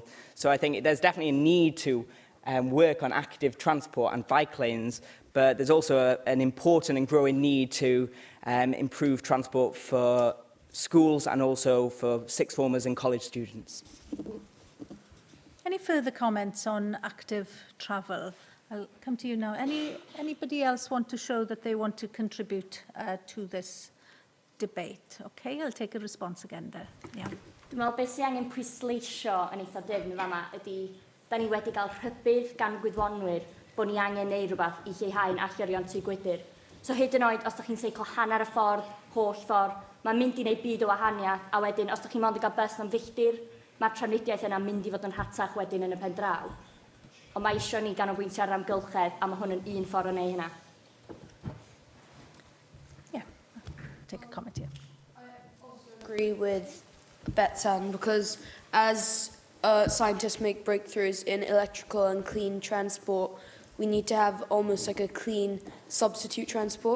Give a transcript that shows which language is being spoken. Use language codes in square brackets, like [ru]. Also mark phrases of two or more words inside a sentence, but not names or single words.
[en] So I think there's definitely a need to work on active transport and bike lanes, but there's also an important and growing need to improve transport for schools and also for sixth formers and college students. Any further comments on active travel? I'll come to you now. Anybody else want to show that they want to contribute to this debate? Okay, I'll take a response again there. Yeah. [cy] Dwi'n meddwl beth sy'n angen pwysleisio yn eitha dyfn yma ydy da ni wedi cael rhybudd gan gwyddonwyr bod ni angen neud rhywbeth i lleihau'n allurion tŷ gwydr. So hyd yn oed, os da chi'n seiclo hanner y ffordd, holl ffordd, mae'n mynd i wneud byd o wahaniaeth, a wedyn, os da chi'n mynd i gael bus am filltir, mae'r trafnidiaeth yna mynd i fod yn rhatach wedyn yn y pen draw. Ond mae eisiau ni ganolbwyntio ar amgylchedd, a mae hwn yn un ffordd o wneud hynna. [en] Yeah, take a comment here. I also agree with Betsan, because as scientists make breakthroughs in electrical and clean transport, we need to have almost like a clean substitute transport.